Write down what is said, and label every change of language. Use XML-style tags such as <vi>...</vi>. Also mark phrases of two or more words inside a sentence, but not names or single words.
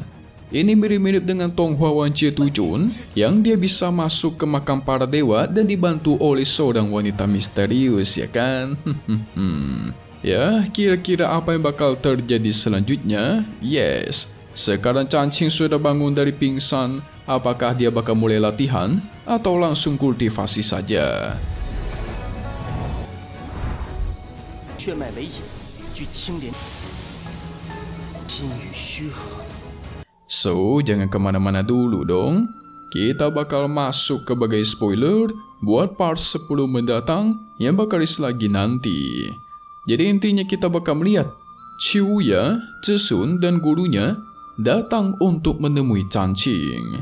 <id>Ini mirip-mirip dengan Tonghua Wanjie Tujun yang dia bisa masuk ke makam para dewa dan dibantu oleh seorang wanita misterius, ya kan? Ya, kira-kira apa yang bakal terjadi selanjutnya? Yes, sekarang Changqing sudah bangun dari pingsan. Apakah dia bakal mulai latihan atau langsung kultivasi saja?</id> <zh>血脉为引，具清廉，心与虚和。</zh> <id>So, jangan kemana-mana dulu dong. Kita bakal masuk ke bagai spoiler buat part 10 mendatang yang bakal rilis lagi nanti. Jadi intinya kita bakal melihat Qiuya, Zhisun dan gurunya datang untuk menemui Changqing.</id>